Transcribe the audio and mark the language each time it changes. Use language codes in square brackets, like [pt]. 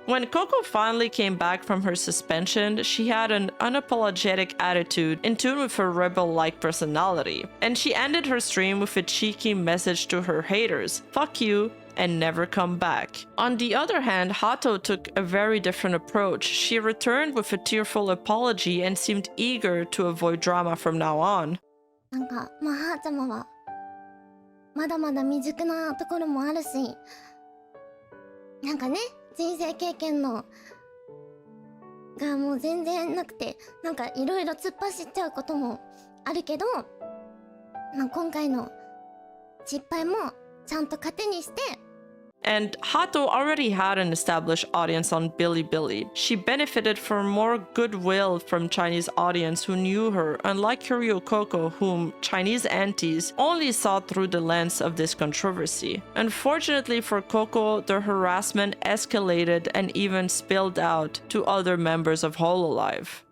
[en] When Coco finally came back from her suspension, she had an unapologetic attitude in tune with her rebel-like personality, and she ended her stream with a cheeky message to her haters: "Fuck you," and never come back. On the other hand, Haato took a very different approach. She returned with a tearful apology and seemed eager to avoid drama from now on. [ja] なんかまあはーちゃまはまだまだ未熟なところもあるし、なんかね人生経験のがもう全然なくて、なんかいろいろ突っ走っちゃうこともあるけど、まあ、今回の失敗もちゃんと糧にして。 [en] And Haato already had an established audience on Bilibili. She benefited from more goodwill from Chinese audience who knew her, unlike Kyriokoko, whom Chinese aunties only saw through the lens of this controversy. Unfortunately for Coco, the harassment escalated and even spilled out to other members of Hololive.